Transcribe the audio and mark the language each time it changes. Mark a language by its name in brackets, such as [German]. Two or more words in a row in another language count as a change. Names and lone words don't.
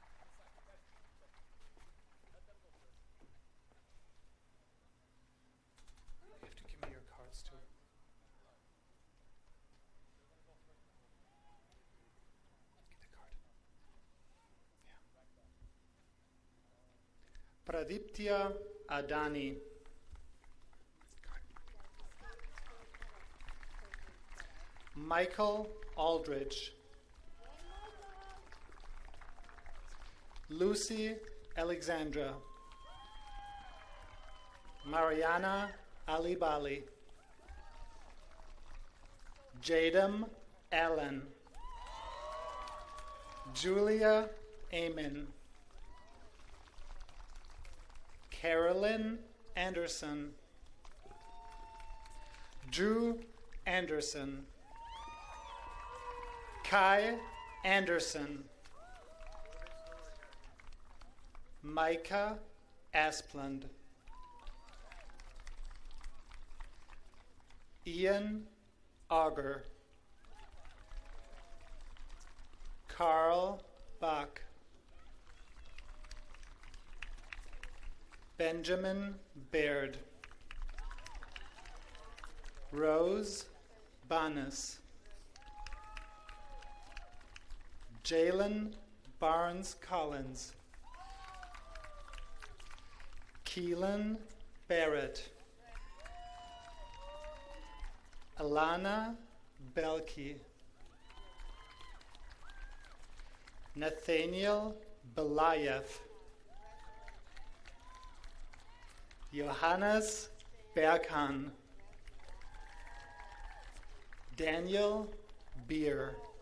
[English] You have to give me your cards too. Get the card. Yeah. Pradiptya Adani. Michael Aldrich. Lucy Alexandra. Mariana Alibali. Jadam Allen. Julia Amen. Carolyn Anderson. Drew Anderson. Kai Anderson. Micah Asplund. Ian Auger. Carl Bach. Benjamin Baird. Rose Banas. Jalen Barnes Collins. Keelan Barrett. Alana Belkey. Nathaniel Belayev. Johannes Berghan. Daniel Beer.